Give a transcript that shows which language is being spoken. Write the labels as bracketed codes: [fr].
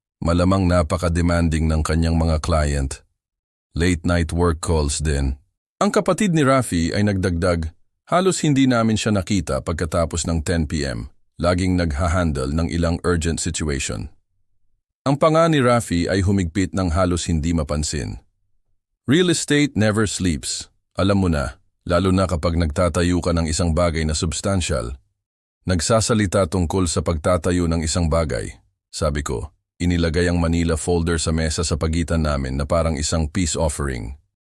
[tl] Malamang napaka-demanding ng kanyang mga client. Late night work calls din. Ang kapatid ni Rafi ay nagdagdag, halos hindi namin siya nakita pagkatapos ng 10 p.m. Laging naghahandle ng ilang urgent situation. Ang panga ni Rafi ay humigpit ng halos hindi mapansin. [en] Real estate never sleeps. [tl] Alam mo na, lalo na kapag nagtatayo ka ng isang bagay na substantial. Nagsasalita tungkol sa pagtatayo ng isang bagay. Sabi ko, inilagay ang Manila folder sa mesa sa pagitan namin na parang isang peace offering.